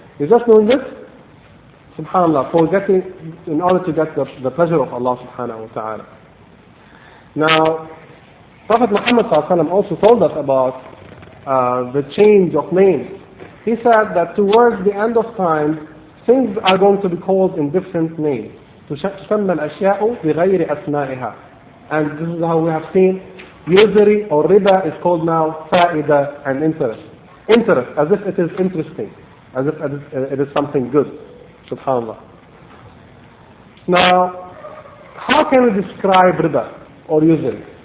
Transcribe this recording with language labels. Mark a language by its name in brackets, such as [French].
[English] You're just doing this, subhanAllah, in order to get the pleasure of Allah subhanahu wa ta'ala. Now, Prophet Muhammad sallallahu alaihi wasallam also told us about the change of names. He said that towards the end of time, things are going to be called in different names. [Arabic] تسمى الأشياء بغير أسمائها. [English] And this is how we have seen usury or riba is called now faida and interest. Interest, as if it is interesting, as if it is something good. Subhanallah. Now, how can we describe riba or usury?